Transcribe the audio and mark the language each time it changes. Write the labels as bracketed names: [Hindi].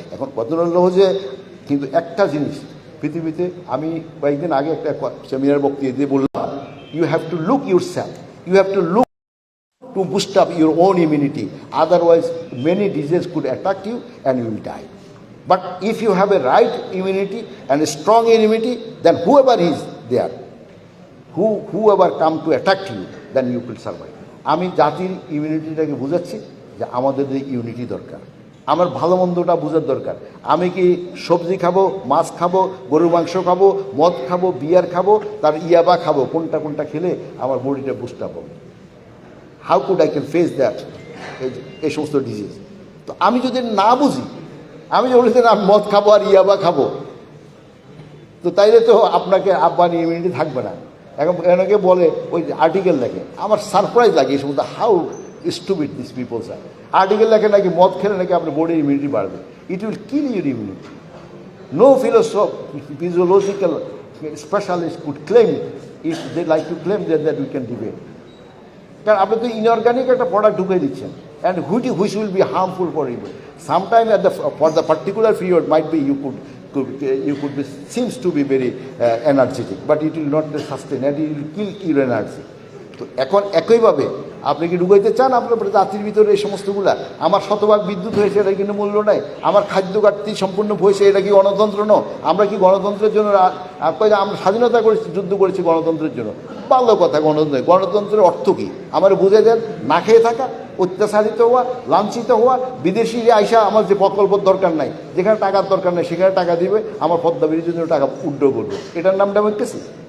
[Bangla] এখন কত হলো যে, কিন্তু একটা জিনিস পৃথিবীতে, আমি কয়েকদিন আগে একটা সেমিনার বক্তৃতা দিয়ে বললাম, [English] You have to look yourself, you have to look to boost up your own immunity, otherwise many disease could attack you and you will die. But if you have a right immunity and a strong immunity, then whoever is there, whoever come to attack you, then you will survive. [Bangla] আমি জাতির ইমিউনিটিটাকে বোঝাচ্ছি যে আমাদের এই unity দরকার। আমার ভালো মন্দটা বোঝার দরকার। আমি কি সবজি খাবো, মাছ খাবো, গরুর মাংস খাবো, মদ খাবো, বিয়ার খাবো, তার ইয়াবা খাবো, কোনটা কোনটা খেলে আমার বডিটা বুস্ট আপ হবে? [English] how could I can face that, [Bangla] এই সমস্ত ডিজিজ? তো আমি যদি না বুঝি, আমি যে বলেছি আমি মদ খাবো আর ইয়াবা খাবো, তো তাইলে তো আপনাকে আব্বানি ইমিউনিটি থাকবে না। এখন এনাকে বলে ওই আর্টিকেল লেখে, আমার সারপ্রাইজ লাগে এই সমস্ত, [English] How stupid this peoples are. [Bangla] Article লেখে নাকি মদ খেলে নাকি আপনার বডির ইমিউনিটি বাড়বে। [English] It will kill your immunity. No physiological specialist could claim if they like to claim that we can debate. [Bangla] কারণ আপনি তো ইনঅর্গানিক একটা প্রোডাক্ট ঢুকে দিচ্ছেন, [English] And which will be harmful for you. Sometime for the particular period might be you could be, seems to be very energetic, but it will not sustain, and it will kill your energy. [Bangla] তো এখন একইভাবে আপনি কি ঢুকাইতে চান আপনার জাতির ভিতরে এই সমস্তগুলা? আমার শতভাগ বিদ্যুৎ হয়েছে, এটা কিন্তু মূল্য নাই। আমার খাদ্য ঘাটতি সম্পূর্ণ হয়েছে, এটা কি গণতন্ত্র ন? আমরা কি গণতন্ত্রের জন্য আমরা স্বাধীনতা করেছি, যুদ্ধ করেছি গণতন্ত্রের জন্য? ভালো কথা, গণতন্ত্র, গণতন্ত্রের অর্থ কী আমার বুঝে দেন। না খেয়ে থাকা, অত্যাচারিত হওয়া, লাঞ্ছিত হওয়া, বিদেশি আইসা আমার যে প্রকল্পের দরকার নাই, যেখানে টাকার দরকার নেই সেখানে টাকা দিবে, আমার পদ্মা ব্রিজের জন্য টাকা উড্ডো করবে, এটার নাম ডেমোক্রেসি?